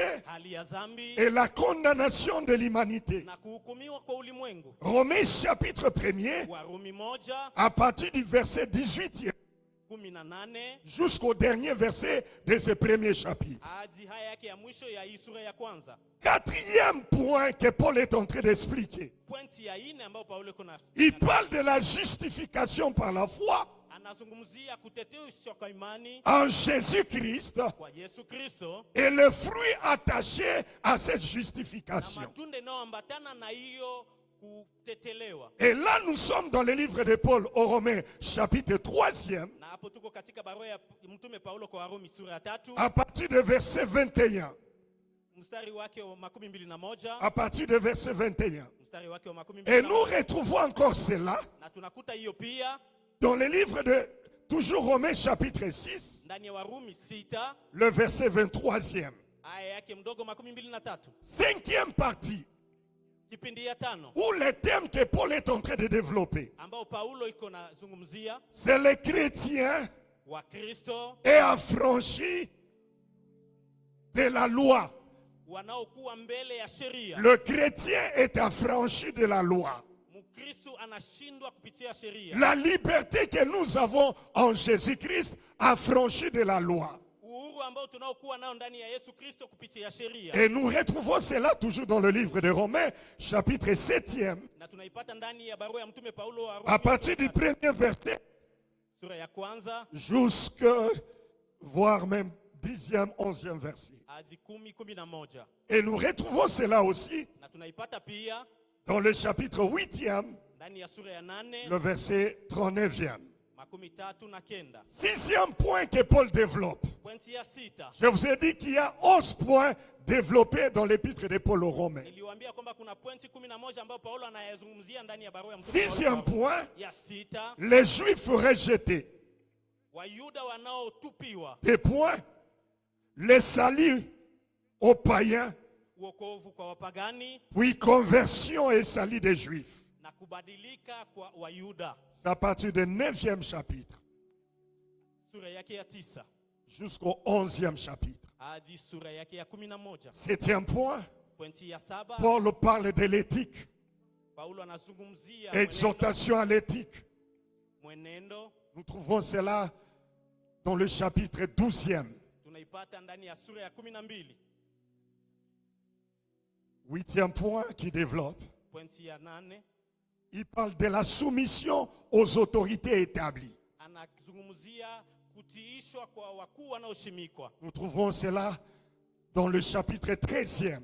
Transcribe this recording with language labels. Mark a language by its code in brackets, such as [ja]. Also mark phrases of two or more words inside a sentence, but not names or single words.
[sw] Hali ya dhambi [fr] et la condamnation de l'humanité. [sw] na kuhukumiwa kwa ulimwengu. [fr] Romains chapitre 1er, [sw] Warumi 1 [fr] à partir du verset 18e [sw] 18 [fr] jusqu'au dernier verset de ce premier chapitre. [sw] hadi haya yake ya mwisho ya hii sura ya kwanza. [fr] Quatrième point que Paul est en train d'expliquer. [sw] Pointi ya 4 ambayo Paulo kuna [fr] Il parle de la justification par la foi [sw] anazungumzia kuteteshwa kwa imani [fr] en Jésus-Christ [sw] kwa Yesu Kristo [fr] et le fruit attaché à cette [sw] na [fr] justification. [sw] matunda yanayoambatana na hiyo kutetelewa. [fr] Et là, nous sommes dans le livre de Paul aux Romains, chapitre 3e, [sw] Na hapo tuko katika barua ya mtume Paulo kwa Warumi sura ya 3 [fr] à partir de verset 21. [sw] mstari wake wa 21 [fr] À partir de verset 21. [sw] mstari wake wa [fr] Et nous [sw] 21 [fr] retrouvons encore cela [sw] na tunakuta hiyo pia [fr] dans le livre de, toujours Romains, chapitre 6, [sw] ndani ya Warumi 6 [fr] le verset 23e. [sw] aya yake mdogo 23 [fr] Cinquième partie, [sw] kipindi ya 5 [fr] où le thème que Paul est en train de développer, [sw] ambao Paulo iko na zungumzia [fr] c'est les chrétiens [sw] wa Kristo [fr] et affranchis de la loi. [sw] wanaokuwa mbele ya sheria. [fr] Le chrétien est affranchi de la loi. [sw] Mkristo anashindwa kupitia sheria. [fr] La liberté que nous avons en Jésus-Christ affranchie de la loi. [sw] Uhuru ambao tunaokuwa nao ndani ya Yesu Kristo kupitia sheria. [fr] Et nous retrouvons cela toujours dans le livre de Romains, chapitre 7e, [sw] Na tunaipata ndani ya barua ya mtume Paulo wa [fr] à partir du premier verset [sw] sura ya kwanza [fr] jusqu'à voire même 10e, 11e verset. [sw] hadi 10:11. [fr] Et nous retrouvons cela aussi [sw] Na tunaipata pia [fr] dans le chapitre 8e, [sw] ndani ya sura ya 8 [fr] le verset 39e. [sw] 39. [fr] Sixième point que Paul développe. [sw] Pointi ya 6. [fr] Je vous ai dit qu'il y a 11 points développés dans l'épître de Paul aux Romains. [sw] Niliwaambia kwamba kuna pointi 11 ambayo Paulo anayazungumzia ndani ya barua ya mtume [fr] Sixième [sw] Paulo. [fr] point, [sw] Ya 6 [fr] les Juifs rejetés. [sw] Wayuda wanaotupiwa, [fr] Des points, les saluts aux païens, [sw] uokovu kwa wapagani [fr] puis conversion et salut des Juifs. [sw] na kubadilika kwa Wayuda. [fr] C'est à partir du 9e chapitre [sw] Sura yake ya 9 [fr] jusqu'au 11e chapitre. [sw] hadi sura yake ya 11. [fr] Septième point, [sw] Pointi ya 7 [fr] Paul parle de l'éthique, [sw] Paulo anazungumzia [fr] exhortation à l'éthique. [sw] mwenendo. [fr] Nous trouvons cela dans le chapitre 12e. [sw] Tunaipata ndani ya sura ya 12. [fr] Huitième point qui développe, [sw] Pointi ya 8 [fr] il parle de la soumission aux autorités établies. [sw] anazungumzia kutiishwa kwa wakuu wanaoshimikwa. [fr] Nous trouvons cela dans le chapitre 13e.